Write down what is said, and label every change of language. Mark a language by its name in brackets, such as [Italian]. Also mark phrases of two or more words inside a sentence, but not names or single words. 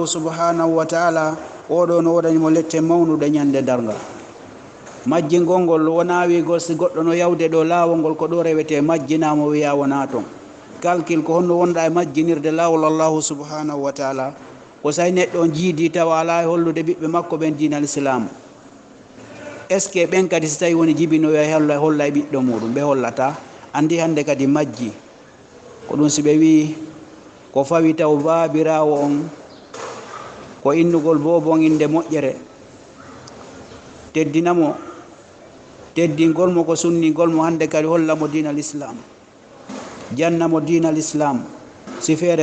[Arabic] subhanahu wa taala [Fula] oɗo no woɗanimo lette mawnuɗe ñande dargal majjingol ngol wona wigol si goɗɗo no yawde ɗo laawol ngol ko ɗo rewete majjinamo wiya wona toon calcul ko honno wonɗa e majjinirde lawol [Arabic] allahu subhanahu wa taala [Fula] ko say neɗɗo jiidi tawa ala e hollude ɓiɓɓe makko ɓen dinal islam [French] est ce que [Fula] ɓen kadi so tawi woni jibinoyo holla e ɓiɗɗo muɗum ɓe hollata andi hande kadi majji ko ɗum si ɓe wi ko fawi taw babirawo on ko innugol bobon inde moƴƴere teddinamo teddingol mo ko sunnigol mo hande kadi hollamo dinal islam jannamo dinal islam si feere